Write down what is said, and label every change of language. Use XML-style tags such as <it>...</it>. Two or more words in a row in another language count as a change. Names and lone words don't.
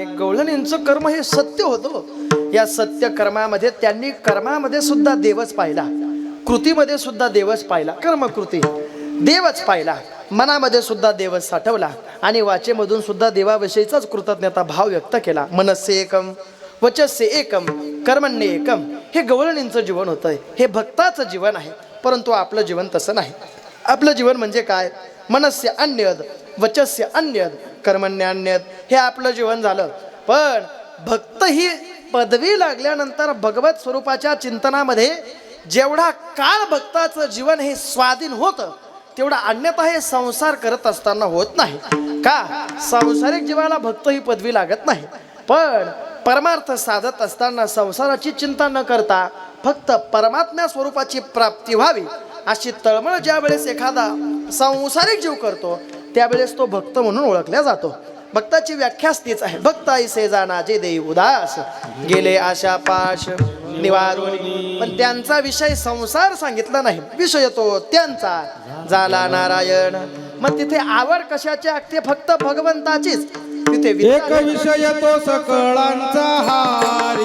<mr>गवळणींचं कर्म हे सत्य होतं. या सत्य कर्मामध्ये त्यांनी कर्मामध्ये सुद्धा देवच पाहिला, कृतीमध्ये सुद्धा देवच पाहिला, कर्मकृती देवच पाहिला, मनामध्ये सुद्धा देवच साठवला आणि वाचेमधून सुद्धा देवाविषयीचाच कृतज्ञता भाव व्यक्त केला.</mr> <sa>मनस्य एकम वचस्य एकम कर्मण्य एकम.</sa> <mr>हे गवळणींचं जीवन होतं, हे भक्ताचं जीवन आहे. परंतु आपलं जीवन तसं नाही. आपलं जीवन म्हणजे काय,</mr> <sa>मनस्य अन्यद वचस्य अन्यद कर्मण्य अन्यद,</sa> <mr>हे आपलं जीवन झालं. पण भक्त ही पदवी लागल्यानंतर भगवत स्वरूपाच्या चिंतनामध्ये जेवढा काळ भक्ताचं जीवन हे स्वाधीन होतं तेवढा अन्यथा हे संसार करत असताना होत नाही. का, सांसारिक जीवाला भक्त ही पदवी लागत नाही. पण परमार्थ साधत असताना संसाराची चिंता न करता फक्त परमात्म्या स्वरूपाची प्राप्ती व्हावी अशी तळमळ ज्या वेळेस एखादा सांसारिक जीव करतो त्यावेळेस तो भक्त म्हणून ओळखला जातो. भक्ताची व्याख्याच तीच आहे. भक्त ऐसे जाना जे देई उदास, गेले आशा पाश निवारून. पण त्यांचा विषय संसार सांगितला नाही, विषय तो त्यांचा झाला नारायण. मग तिथे आवड कशाची असते? फक्त भगवंताचीच. तिथे एक विषय तो सकळांचा हारी,</mr>